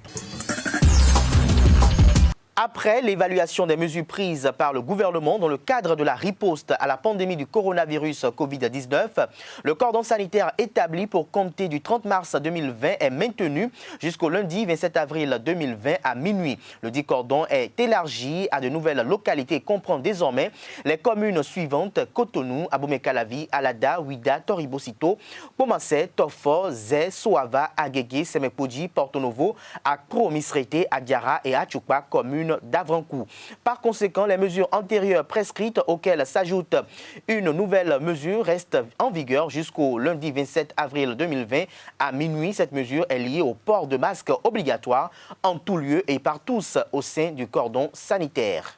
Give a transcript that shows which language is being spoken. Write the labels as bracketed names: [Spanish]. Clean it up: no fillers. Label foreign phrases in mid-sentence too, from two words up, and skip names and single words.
[French] Après l'évaluation des mesures prises par le gouvernement dans le cadre de la riposte à la pandémie du coronavirus Covid-19, le cordon sanitaire établi pour compter du 30 mars 2020 est maintenu jusqu'au lundi 27 avril 2020 à minuit. Le dit cordon est élargi à de nouvelles localités et comprend désormais les communes suivantes: Cotonou, Abomey-Calavi, Alada, Ouida, Toribosito, Pomassé, Tofo, Zé, Soava, Agégué, Semepoji, Porto Novo, Akro, Misrete, Adiara et Achukpa, communes d'Avrancourt. Par conséquent, les mesures antérieures prescrites auxquelles s'ajoute une nouvelle mesure restent en vigueur jusqu'au lundi 27 avril 2020 à minuit. Cette mesure est liée au port de masque obligatoire en tout lieu et par tous au sein du cordon sanitaire.